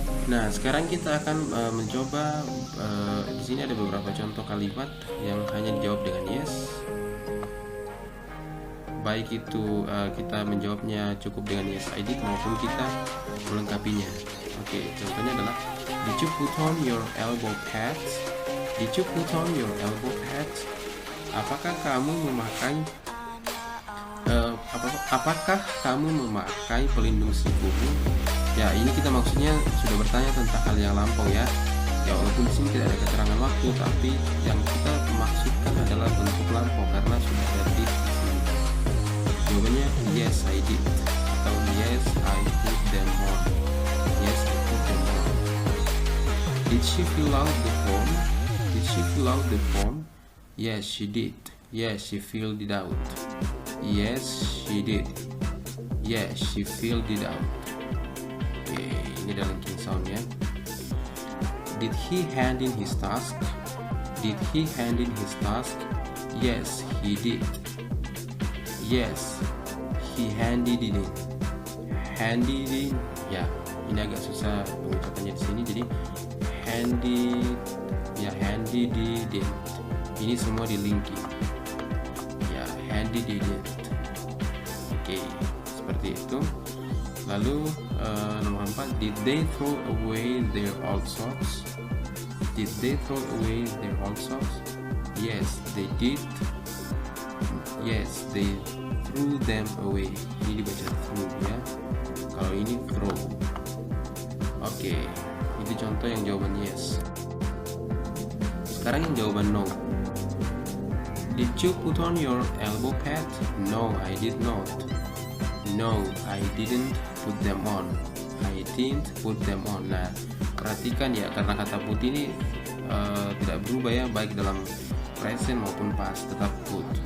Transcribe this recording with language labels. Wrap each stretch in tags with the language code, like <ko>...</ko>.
<id>Nah, sekarang kita akan mencoba. Di sini ada beberapa contoh kalimat yang hanya dijawab dengan yes. Baik itu kita menjawabnya cukup dengan</id> <en>yes I did</en> <id>maupun kita melengkapinya. Oke, contohnya adalah</id> <en>did you put on your elbow pads? Did you put on your elbow pads?</en> <id>Apakah kamu memakai pelindung siku? Ya, ini kita maksudnya sudah bertanya tentang hal yang lampau ya. Ya, walaupun di sini tidak ada keterangan waktu, tapi yang kita maksudkan adalah bentuk lampau karena sudah ada did di sini.</id> <en>Jawabannya yes I did atau yes I put them on. Yes I put them on. Did she fill out the form? Did she fill out the form? Yes she did. Yes she filled it out. Yes she did. Yes she filled it out.</en> <id>Oke, ini dalam king sound ya.</id> <en>Did he hand in his task? Did he hand in his task? Yes he did. Yes, he handed it in.</en> <id>Handed in, ya, ini agak susah pengucapannya di sini.</id> <en>Jadi handed, ya handed it in.</en> <id>Ini semua di linking. Ya,</id> <en>handed it in.</en> <id>Oke, seperti itu. Lalu nomor 4,</id> <en>did they throw away their old socks? Did they throw away their old socks? Yes, they did. Yes, they threw them away.</en> <id>Ini dibaca threw ya. Kalau ini throw. Oke, itu contoh yang jawaban yes. Sekarang yang jawaban no.</id> <en>Did you put on your elbow pad? No, I did not. No, I didn't put them on. I didn't put them on.</en> <id>Nah, perhatikan ya, karena kata put ini tidak berubah ya, baik dalam present maupun past, tetap put.</id>